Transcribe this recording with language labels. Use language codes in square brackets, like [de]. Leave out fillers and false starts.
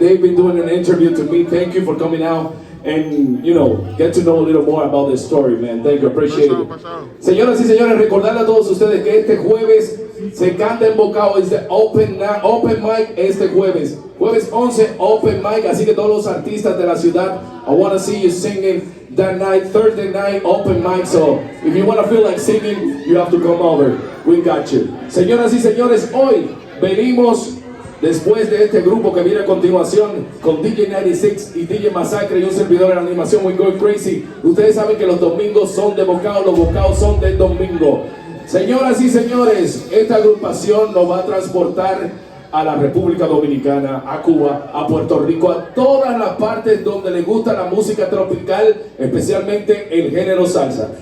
[en] They've been doing an interview to me. Thank you for coming out and get to know a little more about this story, man. Thank you, appreciate it. [es] Señoras y señores, recordarle a todos ustedes que este jueves se canta en Bocao. Es de open mic este jueves 11 open mic, así que todos los artistas de la ciudad, [en] I want to see you singing that night. Thursday night open mic, so if you want to feel like singing, you have to come over. We got you. [es] Señoras y señores, hoy venimos después de este grupo que viene a continuación con DJ 96 y DJ Masacre y un servidor de la animación We Go Crazy. Ustedes saben que los domingos son de Bocao, los Bocaos son del domingo. Señoras y señores, esta agrupación nos va a transportar a la República Dominicana, a Cuba, a Puerto Rico, a todas las partes donde les gusta la música tropical, especialmente el género salsa.